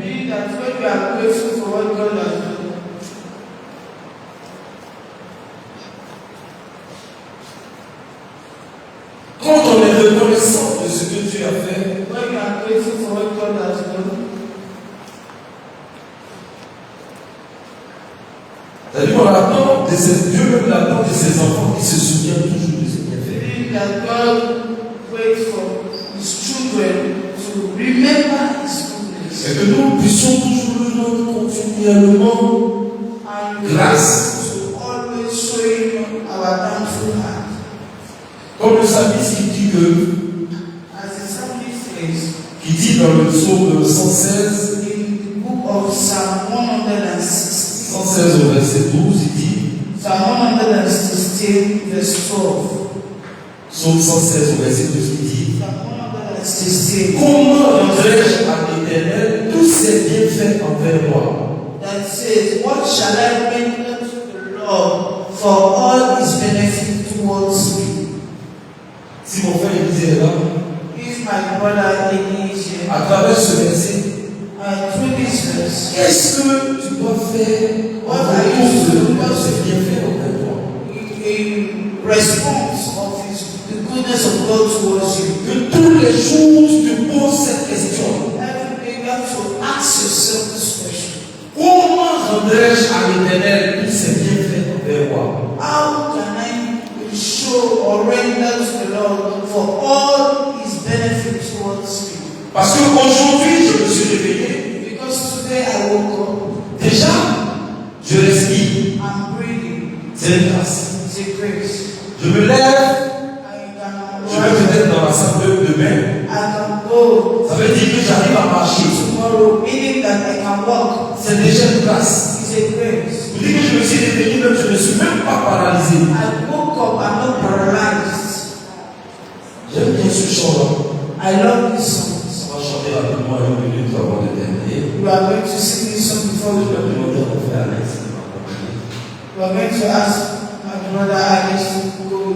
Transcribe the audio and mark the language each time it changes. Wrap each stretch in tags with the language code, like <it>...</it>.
<en>Meaning that when you are grateful for what God has done,</en> <fr>quand on est reconnaissant de ce que tu as fait,</fr> <en>when you are grateful for what God has done,</en> <fr>c'est-à-dire qu'on attend de ses, Dieu même l'attend de ses enfants qui se souviennent toujours de ce qu'il a fait.</fr> <en>meaning that God waits for His children to remember His goodness.</en> <fr>Et que nous puissions toujours lui rendre continuellement</fr> <en>And</en> <fr>grâce.</fr> <en>to always showing our thankful heart.</en> <fr>Comme le psalmiste qui dit</fr> <en>As the psalmist says</en> <fr>qui dit dans le psaume 116,</fr> <en>in the book of Psalm 116,</en> <fr>116 au verset 12, il dit,</fr> <en>Psalm 116, verse 12.</en> <fr>psaume 116 au verset 12, il dit,</fr> <en>Psalm 116,</en> <fr>comment rendrai-je à l'Éternel tous ses bienfaits envers moi?</fr> <en>that says, what shall I render to the Lord for all His benefit towards me?</en> <fr>Si mon frère Élisée est là,</fr> <en>If my brother is here,</en> <fr>à travers ce verset,</fr> <en>through this verse,</en> <fr>qu'est-ce que tu dois faire</fr> <en>What</en> <fr>en</fr> <en>are you</en> <fr>retour</fr> <en>doing?</en> <fr>de ses bienfaits envers toi?</fr> <en>in response of the goodness of God towards you,</en> <fr>Que tous les jours tu te poses cette question.</fr> <en>every day you have to ask yourself this question.</en> <fr>Comment rendrai-je à l'Éternel tous ses bienfaits envers moi?</fr> <en>How can I show or render to the Lord for all His benefit towards me?</en> <fr>Parce qu'aujourd'hui, je me suis réveillé.</fr> <en>Because today I woke up,</en> <fr>Déjà, je respire.</fr> <en>I'm breathing.</en> <fr>C'est une grâce.</fr> <en>It's a grace.</en> <fr>Je me lève.</fr> <en>I can</en> <fr>Je vais peut-être dans la salle de bain.</fr> <en>I can go</en> <fr>Ça veut dire que j'arrive à marcher.</fr> <en>tomorrow, meaning that I can walk.</en> <fr>C'est déjà une grâce.</fr> <en>It's a grace.</en> <fr>Vous dites que je me suis réveillé, même je ne suis même pas paralysé.</fr> <en>I woke up, I'm not paralyzed.</en> <fr>J'aime bien ce chant-là.</fr> <en>I love this song.</en> <fr>On va chanter rapidement une minute avant de terminer.</fr> <en>We are going to sing this song before</en> <fr>Je</fr> <en>we</en> <fr>vais</fr> <en>go.</en> <fr>demander à mon frère Alex de m'accompagner.</fr> <en>We are going to ask my brother Alex to go</en>